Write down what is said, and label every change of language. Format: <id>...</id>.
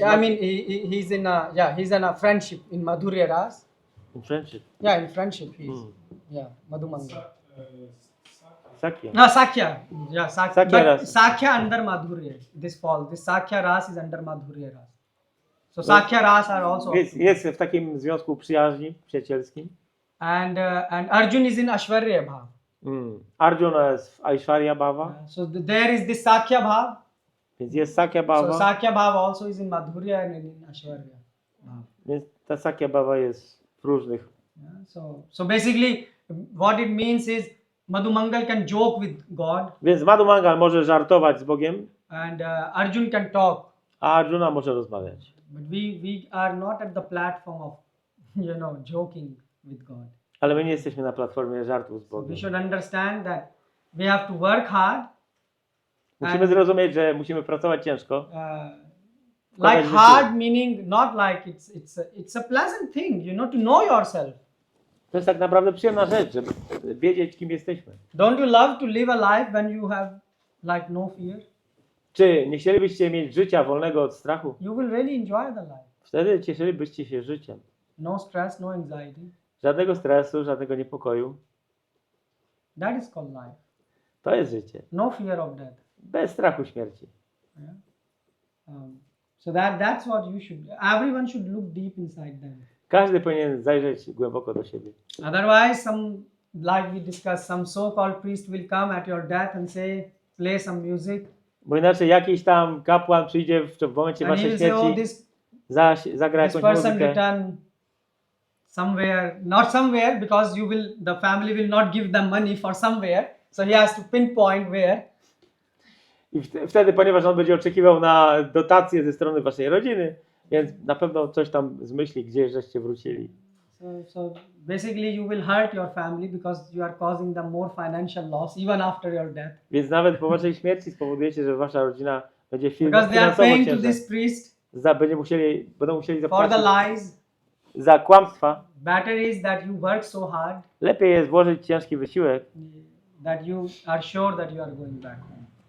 <en>I mean, he's in he's in a friendship in Madhurya Ras. in friendship. Yeah, in friendship he's. Yeah, Madhu Mangal. Sakya. No, Sakya. Yeah, Sakya but Ras. Sakya under Madhurya. This Sakya Ras is under Madhurya Ras. So Sakya Ras are also.</en> <pl>Jest w takim związku przyjaźni, przyjacielskim.</pl> <en>And Arjun is in Ashwarya Bhav.</en> <pl>Arjuna jest w Aishwarya Bhava,</pl> <en>So there is this Sakya Bhav.</en> <pl>więc jest Sakya</pl> <en>So</en> <pl>Bhava,</pl> <en>Sakya Bhav also is in Madhurya and in Ashwarya Bhav.</en> <pl>więc ta Sakya Bhava jest w różnych.</pl> <en>Yeah, so basically what it means is Madhu Mangal can joke with God</en> <pl>Więc Madhu Mangal może żartować z Bogiem,</pl> <en>and Arjun can talk,</en> <pl>a Arjuna może rozmawiać.</pl> <en>but we are not at the platform of joking with God.</en> <pl>Ale my nie jesteśmy na platformie żartów z</pl> <en>We</en> <pl>Bogiem.</pl> <en>should understand that we have to work hard.</en> <pl>Musimy zrozumieć, że musimy pracować ciężko.</pl> <en>Like hard meaning not like it's a pleasant thing, to know yourself.</en> <pl>To jest tak naprawdę przyjemna rzecz, żeby wiedzieć, kim jesteśmy.</pl> <en>Don't you love to live a life when you have like no fear?</en> <pl>Czy nie chcielibyście mieć życia wolnego od strachu?</pl> <en>You will really enjoy the life.</en> <pl>Wtedy cieszylibyście się życiem.</pl> <en>No stress, no anxiety.</en> <pl>Żadnego stresu, żadnego niepokoju.</pl> <en>That is called life.</en> <pl>To jest życie.</pl> <en>No fear of death.</en> <pl>Bez strachu śmierci.</pl> <en>Yeah. So that's what you should. Everyone should look deep inside them.</en> <pl>Każdy powinien zajrzeć głęboko do siebie.</pl> <en>Otherwise, like we discussed, some so-called priest will come at your death and say, play some music.</en> <pl>Bo inaczej jakiś tam kapłan przyjdzie w momencie</pl> <en>And he</en> <pl>waszej</pl> <en>will say, oh,</en> <pl>śmierci, zagra</pl> <en>this</en> <pl>jakąś</pl> <en>person</en> <pl>muzykę.</pl> <en>returned somewhere, not somewhere, because the family will not give them money for somewhere. So he has to pinpoint where.</en> <pl>I wtedy, ponieważ on będzie oczekiwał na dotację ze strony waszej rodziny, więc na pewno coś tam zmyśli, gdzie żeście wrócili.</pl> <en>So basically you will hurt your family because you are causing them more financial loss even after your death.</en> <pl>Więc nawet po waszej śmierci spowodujecie, że wasza rodzina będzie</pl> <en>Because they are</en> <pl>finansowo</pl> <en>paying to</en> <pl>ciężej.</pl> <en>this priest</en> <pl>Będą musieli</pl> <en>for</en> <pl>zapłacić</pl> <en>the lies.</en> <pl>za kłamstwa.</pl> <en>Better is that you work so hard</en> <pl>Lepiej jest włożyć ciężki wysiłek,</pl> <en>that you are sure that you are going back home.</en>